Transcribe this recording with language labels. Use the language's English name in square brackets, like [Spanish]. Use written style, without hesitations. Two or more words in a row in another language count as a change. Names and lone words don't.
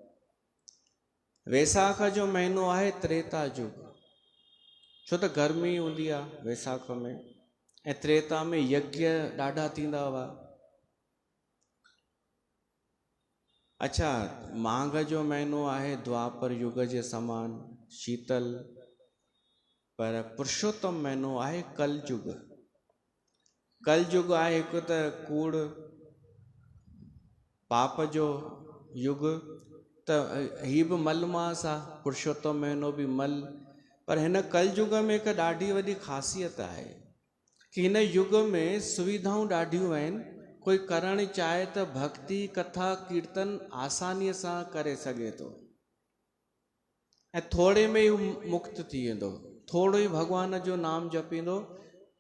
[Sindhi] वैसाख जो महीनो आहे त्रेता युग छो त गर्मी हूंदी आहे वैसाख में ऐं त्रेता में यज्ञ ॾाढा थींदा हुआ अच्छा माघ जो महीनो आहे द्वापर युग जे समान शीतल पर पुरुषोत्तम महीनो आहे कलयुग कलयुग आहे हिकु त कूड़ पाप जो युग त ही बि मलमास आहे पुरुषोत्तम महीनो बि मल पर हिन कलयुग में हिकु ॾाढी वॾी ख़ासियत आहे कि हिन युग में सुविधाऊं ॾाढियूं आहिनि कोई करणु चाहे त भक्ति कथा कीर्तन आसानीअ सां करे सघे थो ऐं थोरे में ई मुक्त थी वेंदो थोरो ई भॻवान जो नाम जपींदो त